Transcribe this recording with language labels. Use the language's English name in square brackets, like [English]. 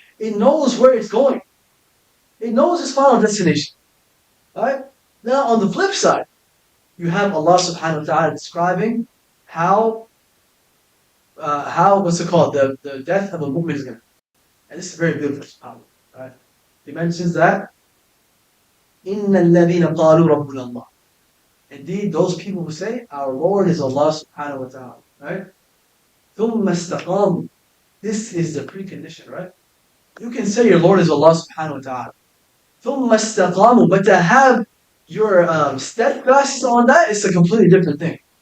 [English] It knows where it's going. It knows its final destination. Right? Now on the flip side, you have Allah subhanahu wa ta'ala describing how what's it called? The death of a mu'min is going to be. And this is very beautiful, subhanAllah. Right? He mentions that [Arabic] إِنَّ الَّذِينَ قَالُوا رَبُّنَا اللَّهِ. [English] Indeed, those people who say, our Lord is Allah subhanahu wa ta'ala. [Arabic] Right? ثُمَّ اسْتَقَامُوا. [English] This is the precondition, right? You can say your Lord is Allah subhanahu wa ta'ala. [Arabic] ثُمَّ اسْتَقَامُوا. [English] But to have your steadfastness on that is a completely different thing.